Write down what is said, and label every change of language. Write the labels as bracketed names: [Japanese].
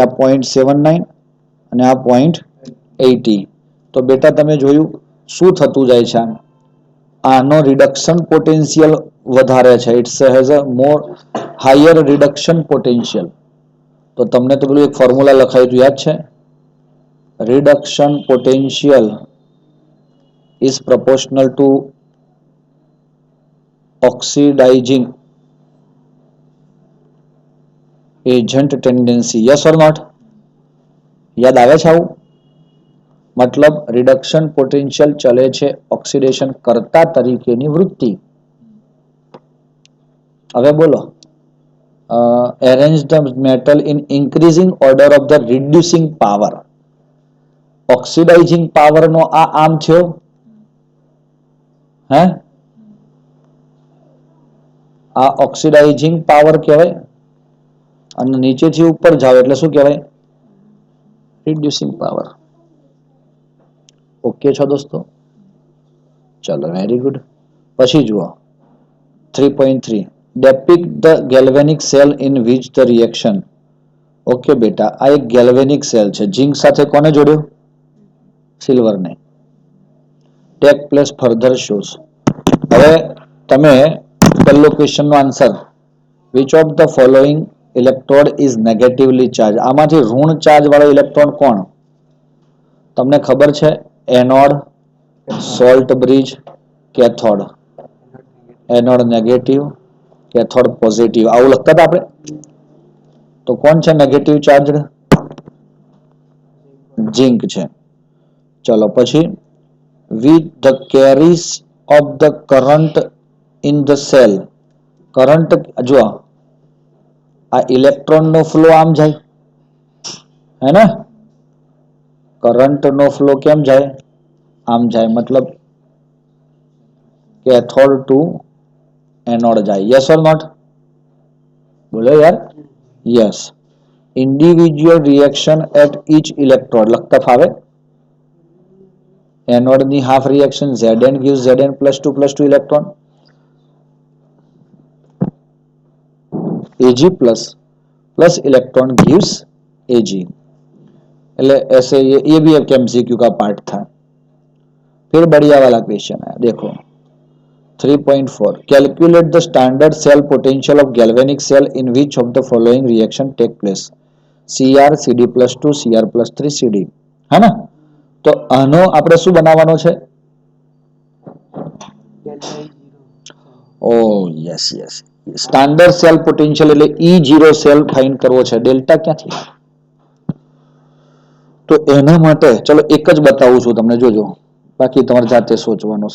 [Gujarati] આ 0.79 અને આ 0.80. તો બેટા તમે જોયું શું થતું જાય છે? આનો રિડક્શન પોટેન્શિયલ વધારે છે. [English] It's has a more higher reduction potential. [Gujarati] તો તમને તો પેલું એક ફોર્મ્યુલા લખાયું હતું, યાદ છે? [English] Reduction potential is proportional to oxidizing agent tendency. Yes or not? [Gujarati] યાદ આવે છે આવું? મતલબ રિડક્શન પોટેન્શિયલ ચલે છે ઓક્સિડેશન કરતા તરીકેની વૃત્તિ. હવે બોલો, [English] arrange the metal in increasing order of the reducing power. [Gujarati] Oxidising power નો આ આમ થયો. હે? આ ઓક્સિડાઇઝિંગ પાવર કહેવાય. અને નીચેથી ઉપર જાવ એટલે શું કહેવાય? Reducing power. ઓકે છો દોસ્તો? ચલો, વેરી ગુડ. પછી જુઓ 3.3. [English] depict the galvanic cell in which the reaction. [Gujarati] Okay બેટા, આ એક ગેલ્વેનિક સેલ છે. ઝિંક સાથે કોને જોડ્યો? સિલ્વરને. [English] Take place further shows. [Gujarati] હવે તમે પહેલો ક્વેશ્ચનનો answer, [English] which of the following electrode is negatively charge, [Gujarati] આમાંથી ઋણ ચાર્જ વાળો ઇલેક્ટ્રોન કોણ? તમને ખબર છે? Anode, salt bridge, cathode. Anode negative, cathode positive, આવું લખતા હતા આપણે. તો કોણ છે નેગેટિવ ચાર્જ? ઝિંક છે. ચલો પછી, [English] with the carries of the current in the cell. [Gujarati] Current જો આ ઇલેક્ટ્રોન નો ફ્લો આમ જાય, હે ને? કરંટ નો ફ્લો કેમ જાય? આમ જાય, મતલબ કેથોડ ટુ એનોડ જાય. [English] Yes or not? [Gujarati] બોલો યાર. Yes. [English] Individual reaction at each electrode લખતા ફાવે? એનોડની half reaction Zn gives Zn +2 electron. Ag plus electron gives Ag. [Gujarati] એટલે [Hindi] ऐसे ये भी एक एमसीक्यू का पार्ट था. फिर बढ़िया वाला क्वेश्चन है, देखो 3.4. [English] Calculate the standard cell potential of galvanic cell in which of the following reaction take place? Cr Cd+2 Cr+3 Cd, है ना? [Hindi] तो [Gujarati] આનો આપણે શું બનાવવાનો છે? ઓ yes yes, standard cell potential એટલે E0 સેલ ફાઇન્ડ કરવો છે. ડેલ્ટા ક્યાંથી? તો એના માટે ચલો એક જ બતાવું છું તમને, જોજો, બાકી તમારે જાતે સોચવાનું.